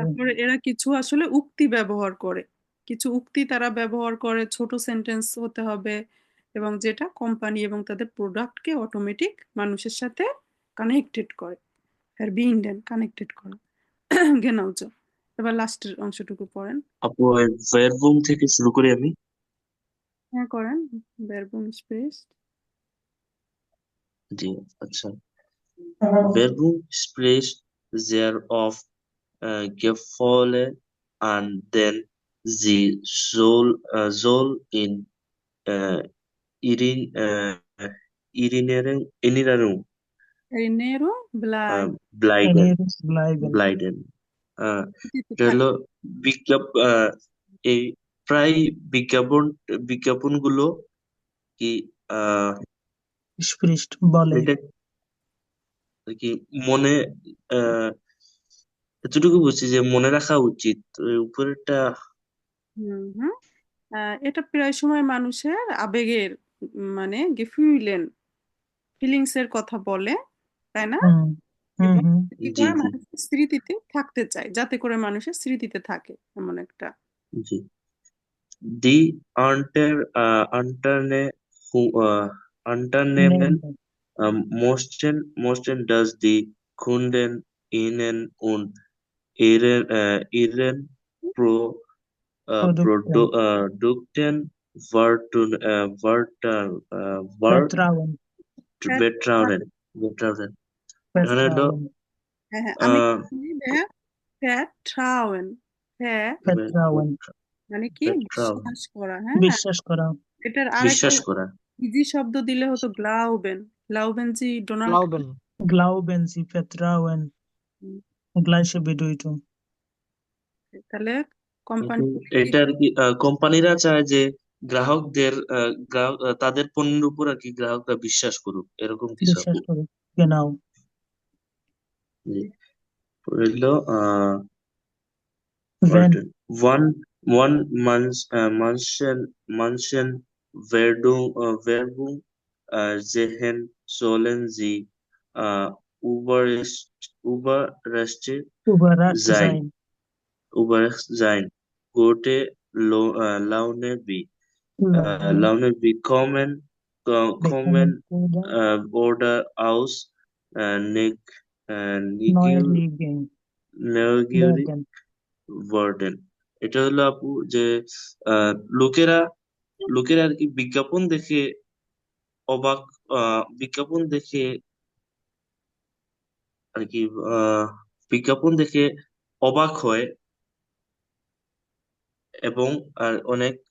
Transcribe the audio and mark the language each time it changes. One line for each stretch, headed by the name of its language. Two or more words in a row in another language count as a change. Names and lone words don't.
Bangla: তারপরে এরা কিছু আসলে উক্তি ব্যবহার করে, কিছু উক্তি তারা ব্যবহার করে, ছোট সেন্টেন্স হতে হবে, এবং যেটা কোম্পানি এবং তাদের প্রোডাক্টকে অটোমেটিক মানুষের সাথে কানেক্টেড করে, verbinden কানেক্টেড করা।
German: genau so।
Bangla: এবার লাস্টের অংশটুকু পড়েন। আপু ভার্বুম থেকে শুরু করি আমি। হ্যাঁ, করেন।
German: Werbung spricht।
Bangla: জি, আচ্ছা।
German: Werbung spricht sehr oft Gefühle an, denn sie soll in Erinnerung Erinnerung bleibt। bleiben. bleiben। bleiben.
Bangla: স্মৃতিতে এটা হলো এই প্রায় বিজ্ঞাপনগুলো কি স্পৃষ্ট বলে। এটা আর কি মনে আহ এতটুকু বুঝছি যে মনে রাখা উচিত। উপরেরটা হুম হুম। এটা প্রায় সময় মানুষের আবেগের, মানে গেফুইলেন, ফিলিংস এর কথা বলে, তাই না? হুম হুম এবং হুম কি জি করে জি মানুষের স্মৃতিতে থাকতে চায়, যাতে করে মানুষের স্মৃতিতে থাকে, এমন একটা।
German: জি Die Unternehmen
Bangla: নেবেন।
German: möchten, dass die Kunden ihnen und ihren প্রদুক্তেন Produkten vertrauen। vertrauen.
Bangla: এখানে হলো হ্যাঁ হ্যাঁ, আমি আহ বলি ভাইয়া, vertrauen। হ্যাঁ,
German: vertrauen
Bangla: মানে কি
German: vertrauen
Bangla: বিশ্বাস করা। হ্যাঁ, বিশ্বাস করা। এটার আরেকটা বিশ্বাস করা। ইজি শব্দ দিলে হতো গ্লাউবেন।
German: glauben Sie
Bangla: ডোনাল্ড।
German: Glauben। Glauben Sie vertrauen gleiche Bedeutung।
Bangla: তাহলে কোম্পানি কিন্তু এটা আর কি কোম্পানিরা চায় যে গ্রাহক তাদের পণ্যের উপর আর কি গ্রাহকরা বিশ্বাস করুক, এরকম কিছু বিশ্বাস আপু। করে। genau। জি, হইলো
German: wenn one Manchen Werbung sehen, sollen sie überrascht überrascht sein. sein। Gute Laune bekommen bekommen oder aus neugierig neugierig werden। worden.
Bangla: এটা হলো আপু যে লোকেরা লোকেরা আর কি অবাক বিজ্ঞাপন দেখে আর কি বিজ্ঞাপন দেখে অবাক হয় এবং আর অনেক